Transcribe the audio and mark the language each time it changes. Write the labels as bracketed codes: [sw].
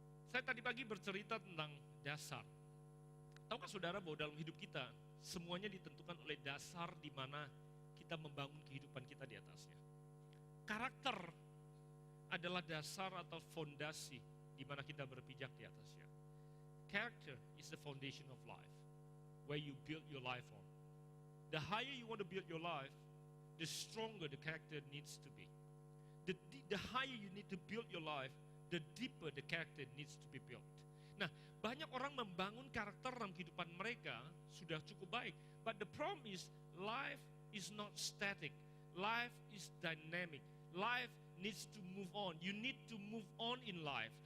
[id] Saya tadi pagi bercerita tentang dasar. Tahukah saudara bahwa dalam hidup kita semuanya ditentukan oleh dasar di mana kita membangun kehidupan kita di atasnya. Karakter adalah dasar atau fondasi di mana kita berpijak di atasnya. [en] Character is the foundation of life, where you build your life on. The higher you want to build your life, the stronger the character needs to be. The higher you need to build your life, the deeper the character needs to be built. [id] Nah, banyak orang membangun karakter dalam kehidupan mereka sudah cukup baik. [en] But the problem is, life is not static. Life is dynamic. Life needs to move on. You need to move on in life.